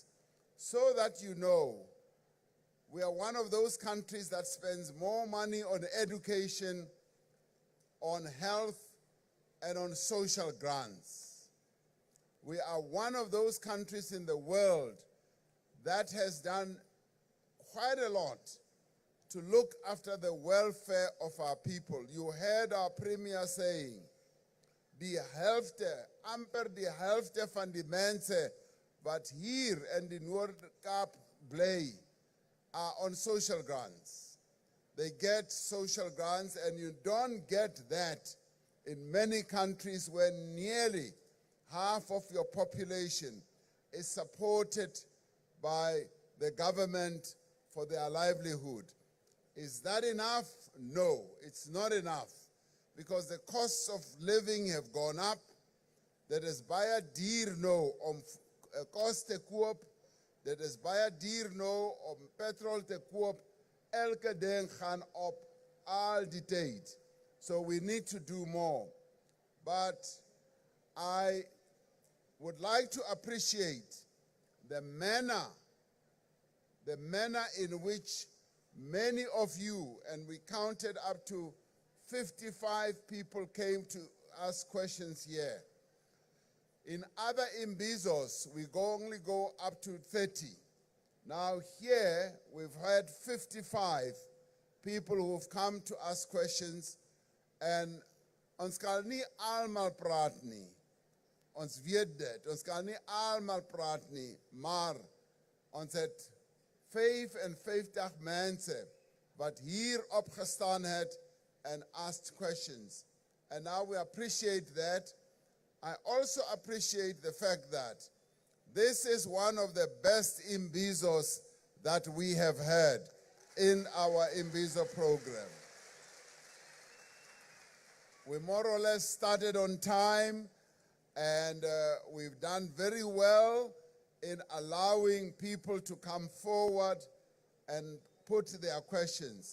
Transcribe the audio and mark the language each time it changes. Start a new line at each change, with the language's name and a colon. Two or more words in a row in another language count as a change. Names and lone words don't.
English: So that you know, we are one of those countries that spends more money on education, on health, and on social grants. We are one of those countries in the world that has done quite a lot to look after the welfare of our people. You heard our Premier saying,
Afrikaans: die helfte, amper die helfte van die mense wat hier in die Noord-Kaap bly
English: are on social grants. They get social grants, and you don't get that in many countries where nearly half of your population is supported by the government for their livelihood. Is that enough? No, it's not enough, because the costs of living have gone up.
Afrikaans: Dit is baie duur nou om kos te koop. Dit is baie duur nou om petrol te koop. Elke ding gaan op al die tyd.
English: So we need to do more. But I would like to appreciate the manner in which many of you, and we counted up to 55 people came to ask questions here. In other Imbizos, we only go up to 30. Now here, we've had 55 people who've come to ask questions, and
Afrikaans: ons kan nie almal praat nie. Ons weet dit, ons kan nie almal praat nie, maar ons het 55 mense wat hier opgestaan het
English: and asked questions. And now we appreciate that. I also appreciate the fact that this is one of the best Imbizos that we have had in our Imbizo program. We more or less started on time, And we've done very well in allowing people to come forward and put their questions.